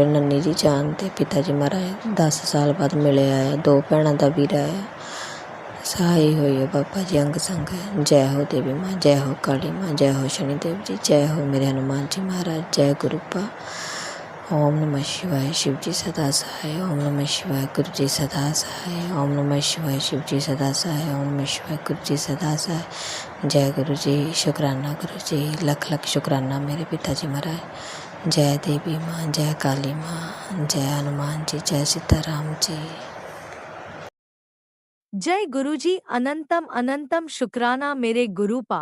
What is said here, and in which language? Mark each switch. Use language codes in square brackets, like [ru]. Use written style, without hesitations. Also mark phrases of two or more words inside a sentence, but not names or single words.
[pa] ਨੰਨੀ ਜੀ ਜਾਨ ਤੇ ਪਿਤਾ ਜੀ ਮਹਾਰਾਜ 10 ਸਾਲ ਬਾਅਦ ਮਿਲਿਆ ਆ, 2 ਭੈਣਾਂ ਦਾ ਵੀਰ ਆਇਆ, ਸਹਾਈ ਹੋਈਓ ਬਾਬਾ ਜੀ ਅੰਗ ਸੰਗ। ਜੈ ਹੋ ਦੇਵੀ ਮਾਂ, ਜੈ ਹੋ ਕਾਲੀ ਮਾਂ, ਜੈ ਹੋ ਸ਼ਨੀ ਦੇਵ ਜੀ, ਜੈ ਹੋ ਮੇਰੇ ਹਨੂੰਮਾਨ ਜੀ ਮਹਾਰਾਜ, ਜੈ ਗੁਰੂ ਪਾ। [hi] ਓਮ ਨਮः शिवाय शिव जी सदा सहाय, ओम नमः शिवाय गुरु जी सदा सहाय, ओम नमः शिवाय शिव जी सदा सहाय, ओम नमः शिवाय गुरु जी सदा सहाय। जय गुरु जी, शुकराना गुरु जी, लख लख शुकराना मेरे पिता जी महाराज। जय देवी माँ, जय काली माँ, जय हनुमान जी, जय सीताराम जी। जय गुरुजी, अनंतम अनंतम शुक्राना मेरे गुरु पा।